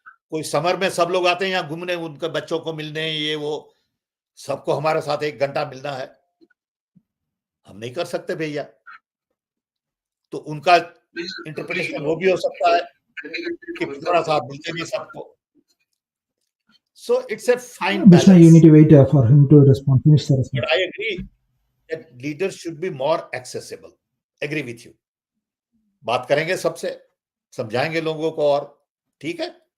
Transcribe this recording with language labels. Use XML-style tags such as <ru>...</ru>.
<hi>कोई समर में सब लोग आते हैं यहाँ घूमने, उनके बच्चों को मिलने, ये वो, सबको हमारे साथ 1 घंटा मिलना है। हम नहीं कर सकते भैया। तो उनका इंटरप्रिटेशन वो भी हो सकता है कि थोड़ा सा आप मिलते नहीं सबको।</hi> <en>So it's a fine Bishna, you balance. need to wait for him to respond. Finish the response. But I agree that leaders should be more accessible. Agree with you.</en> <hi>बात करेंगे सबसे, समझाएंगे लोगों को, और ठीक है।</hi>